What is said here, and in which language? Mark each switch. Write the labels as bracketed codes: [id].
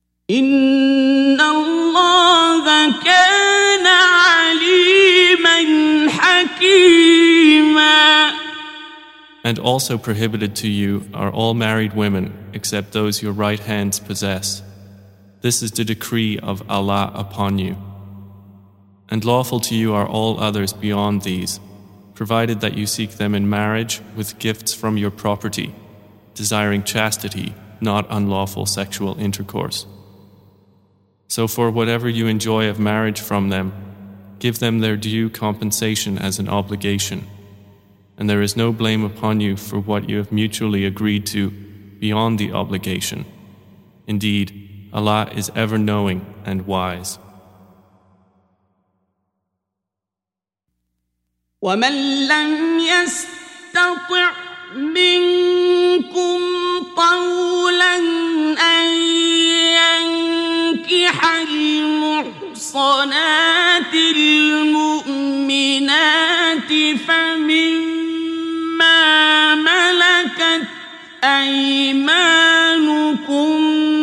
[ar] إن الله كان عليما حكيما. [en] And also prohibited to you are all married women except those your right hands possess. This is the decree of Allah upon you. And lawful to you are all others beyond these, provided that you seek them in marriage with gifts from your property, desiring chastity, not unlawful sexual intercourse. So for whatever you enjoy of marriage from them, give them their due compensation as an obligation. And there is no blame upon you for what you have mutually agreed to beyond the obligation. Indeed, Allah is ever knowing and wise. [ar] وَمَنْ لَمْ يَسْتَطِعْ مِنْكُمْ طَوْلًا أَنْ يَنْكِحَ الْمُحْصَنَاتِ الْمُؤْمِنَاتِ فَمِمَّا مَلَكَتْ أَيْمَانُكُمْ